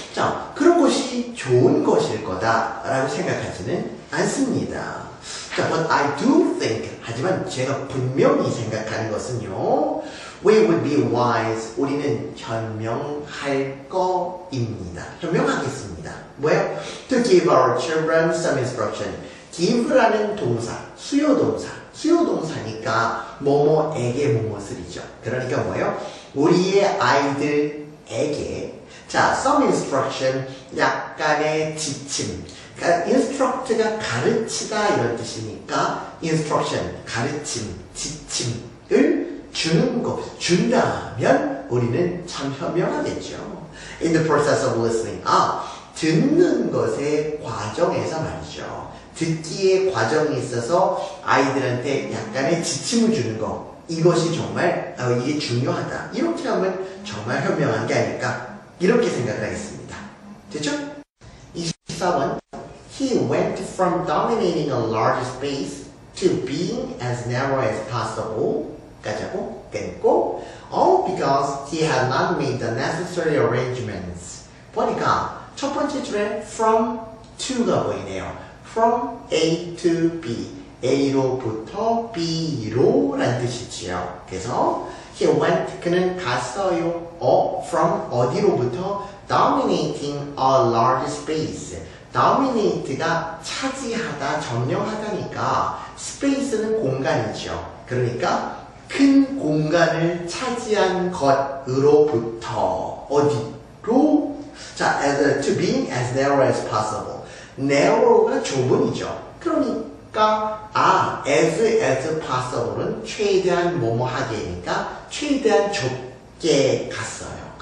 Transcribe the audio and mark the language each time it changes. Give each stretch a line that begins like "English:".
Korean: 자, 그런 것이 좋은 것일 거다라고 생각하지는 않습니다. 자,
English: but I do think,
Korean: 하지만 제가 분명히 생각하는 것은요,
English: we would be wise,
Korean: 우리는 현명할 거입니다. 현명하겠습니다. 뭐예요?
English: To give our children some instruction.
Korean: give라는 동사, 수요동사니까 뭐뭐에게 무엇을이죠. 그러니까 뭐예요? 우리의 아이들에게 자,
English: some instruction,
Korean: 약간의 지침. 그러니까 instruct가 가르치다 이런 뜻이니까 instruction, 가르침, 지침을 주는 것, 준다면 우리는 참 현명하겠죠.
English: In the process of listening.
Korean: 듣는 것의 과정에서 말이죠. 듣기의 과정이 있어서 아이들한테 약간의 지침을 주는 거. 이것이 정말 이게 중요하다. 이렇게 하면 정말 현명한 게 아닐까. 이렇게 생각을 하겠습니다. 됐죠? 24번.
English: He went from dominating a large space to being as narrow as possible.
Korean: 까지하고 끊고
English: all because he had not made the necessary arrangements.
Korean: 보니까 첫 번째 줄에 from to가 보이네요.
English: From A to B.
Korean: A로부터 B로 라는 뜻이지요. 그래서
English: he went,
Korean: 그는 갔어요. from 어디로부터?
English: Dominating a large space.
Korean: dominate가 차지하다, 점령하다니까 space는 공간이죠. 그러니까 큰 공간을 차지한 것으로부터 어디로?
English: 자, to being as narrow as possible.
Korean: narrow가 좁은이죠. 그러니까 as possible은 최대한 뭐뭐 하게니까 최대한 좁게 갔어요.